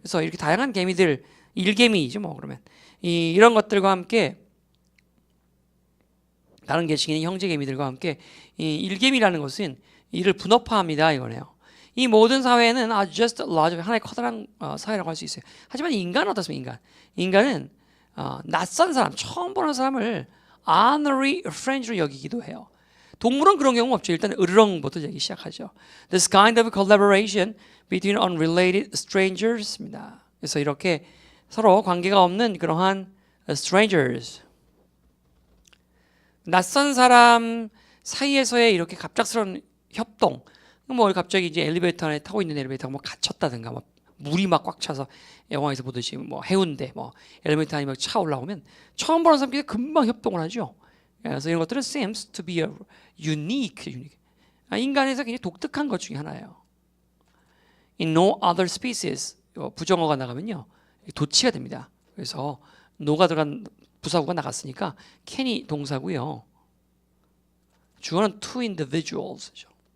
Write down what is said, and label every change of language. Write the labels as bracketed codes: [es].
[ko] 그래서 이렇게 다양한 개미들, 일개미죠, 뭐 그러면 이런 것들과 함께 다른 계층인 형제 개미들과 함께 이 일개미라는 것은 이를 분업화합니다 이거네요. 이 모든 사회는 just large 하나의 커다란 사회라고 할 수 있어요. 하지만 인간은 어떻습니까? 인간은 낯선 사람, 처음 보는 사람을 [en] honorary friend [ko] 로 여기기도 해요. 동물은 그런 경우 없죠. 일단 으르렁부터 얘기 시작하죠. [en] This kind of collaboration between unrelated strangers입니다. [ko] 그래서 이렇게 서로 관계가 없는 그러한 strangers, 낯선 사람 사이에서의 이렇게 갑작스러운 협동. 뭐 갑자기 이제 엘리베이터 안에 타고 있는 엘리베이터가 뭐 갇혔다든가, 뭐 물이 막 꽉 차서 영화에서 보듯이 뭐 해운대, 뭐 엘리베이터 안에 막 차 올라오면 처음 보는 사람끼리 금방 협동을 하죠. 그래서 이런 것들은 [en] seems to be a unique. [ko] 인간에서 굉장히 독특한 것 중에 하나예요. [en] In no other species, [ko] 부정어가 나가면요 도치가 됩니다. 그래서 no가 들어간 부사구가 나갔으니까 can이 동사고요. 주어는 [en] two individuals [ko] 죠.